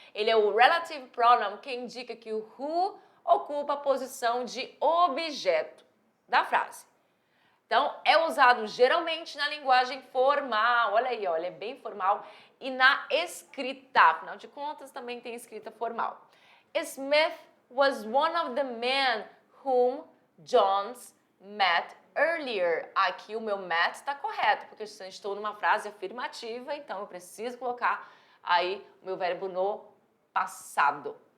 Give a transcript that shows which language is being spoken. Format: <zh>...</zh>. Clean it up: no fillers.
<pt>Ele é o relative pronoun, que indica que o who ocupa a posição de objeto da frase. Então, é usado geralmente na linguagem formal, olha aí, olha, é bem formal, e na escrita, afinal de contas, também tem escrita formal.</pt> <en>Smith was one of the men whom Jones met earlier.</en> <pt>Aqui o meu met está correto, porque eu estou numa frase afirmativa, então eu preciso colocar aí o meu verbo no passado.</pt>